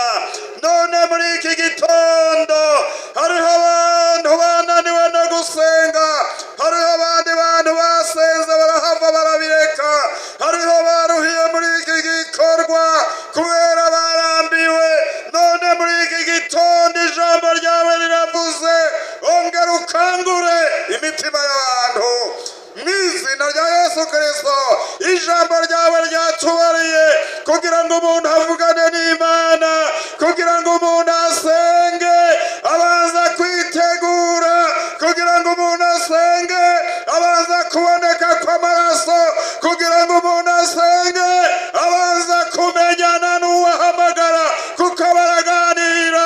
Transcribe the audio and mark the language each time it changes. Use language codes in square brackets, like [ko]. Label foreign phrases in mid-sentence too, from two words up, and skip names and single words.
[rn] None muri iki gitondo hariho abantu bananiwe no gusenga, hariho abandi bantu basenze barahava barabireka, hariho baruhiye muri iki gikorwa kubera barambiwe. None muri iki gitondo ijambo ryawe riravuze, ongera ukangure imitima y'abantu mw'izina rya Yesu Kristo. Ijambo ryawe ryatubariye kugira ngo umuntu avugane n'Imana, kugira ngo umuntu asenge abanza kwitegura, kugira ngo umuntu asenge abanza kuboneka kw'amaraso, kugira ngo umuntu asenge abanza kumenyana n'uwahamagara kuko baraganira.